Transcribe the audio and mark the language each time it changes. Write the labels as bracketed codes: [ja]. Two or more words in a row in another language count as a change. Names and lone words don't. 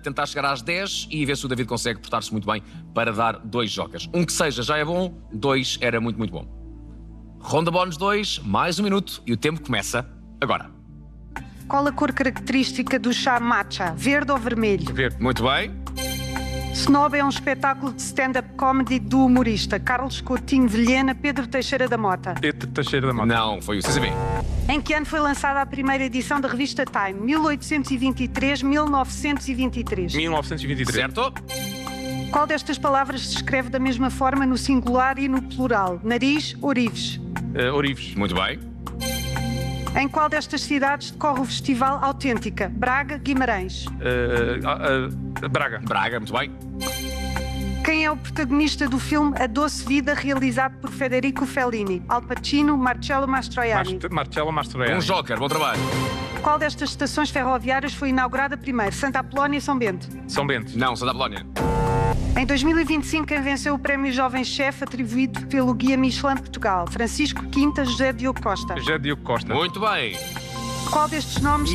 [pt] Tentar chegar às 10 e ver se o David consegue portar-se muito bem para dar 2 jokers. Um que seja já é bom, 2 era muito, muito bom. Ronda bónus 2, mais 1 minuto e o tempo começa agora. Qual a cor característica do chá matcha? Verde ou vermelho? Verde. Muito bem. Snob é um espetáculo de [en] stand-up comedy [pt] do humorista Carlos Coutinho Vilhena, Pedro Teixeira da Mota. Pedro Teixeira da Mota. Não, foi o CCB. Em que ano foi lançada a primeira edição da revista Time? 1823, 1923. 1923. Certo? Qual destas palavras se escreve da mesma forma no singular e no plural? Nariz, orives. Orives. Muito bem. Em qual destas cidades decorre o Festival Autêntica? Braga, Guimarães. Braga. Braga, muito bem. Quem é o protagonista do filme A Doce Vida, realizado por Federico Fellini? Al Pacino, Marcello Mastroianni. Marcello Mastroianni. Um joker, bom trabalho. Qual destas estações ferroviárias foi inaugurada primeiro? Santa Apolónia e São Bento? São Bento. Não, Santa Apolónia. Em 2025, quem venceu o Prémio Jovem Chef atribuído pelo Guia Michelin de Portugal? Francisco Quinta, José Diogo Costa. José Diogo Costa. Muito bem. Qual destes nomes